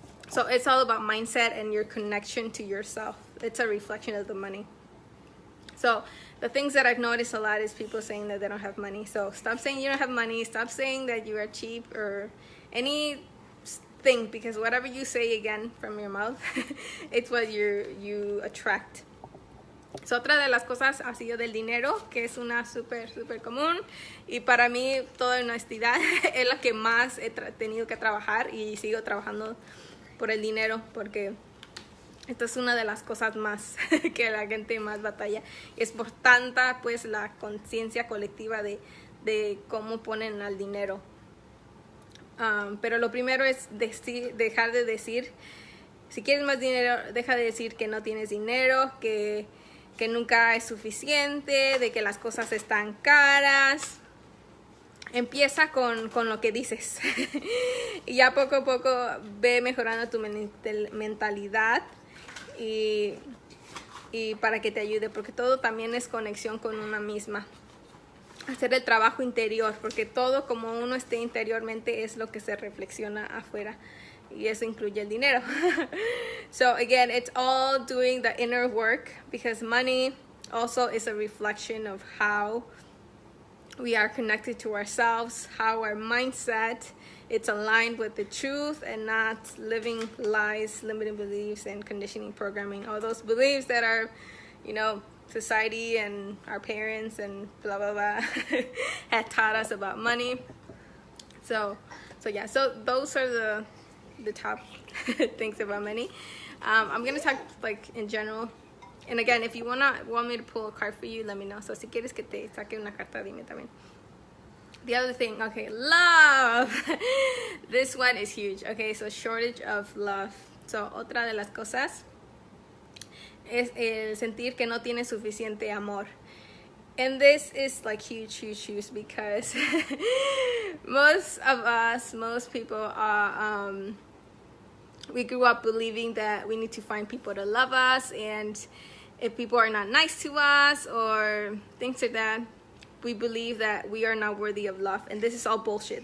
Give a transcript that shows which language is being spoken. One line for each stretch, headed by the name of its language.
English: So it's all about mindset and your connection to yourself. It's a reflection of the money. So the things that I've noticed a lot is people saying that they don't have money. So stop saying you don't have money. Stop saying that you are cheap or anything, because whatever you say again from your mouth, it's what you attract.
Spanish: So, otra de las cosas ha sido del dinero, que es una súper común, y para mí, toda honestidad, es lo que más he tenido que trabajar, y sigo trabajando por el dinero, porque esta es una de las cosas más que la gente más batalla. Es por tanta, pues, la conciencia colectiva de cómo ponen al dinero. Pero lo primero es dejar de decir, si quieres más dinero, deja de decir que no tienes dinero, que que nunca es suficiente, de que las cosas están caras. Empieza con lo que dices y ya poco a poco ve mejorando tu mentalidad y para que te ayude, porque todo también es conexión con una misma. Hacer el trabajo interior, porque todo como uno esté interiormente es lo que se reflexiona afuera, y eso incluye el dinero.
English: So again, it's all doing the inner work, because money also is a reflection of how we are connected to ourselves, how our mindset, it's aligned with the truth and not living lies, limiting beliefs, and conditioning programming. All those beliefs that are, society and our parents and blah, blah, blah had taught us about money. So yeah, so those are the top things about money. I'm going to talk like in general. And again, if you want me to pull a card for you, let me know.
Spanish: So si quieres que te saque una carta, dime también.
English: The other thing, okay, love. This one is huge. Okay, so shortage of love.
Spanish: So otra de las cosas es el sentir que no tienes suficiente amor.
English: And this is like huge because most people are, we grew up believing that we need to find people to love us, and if people are not nice to us or things like that, we believe that we are not worthy of love. And this is all bullshit.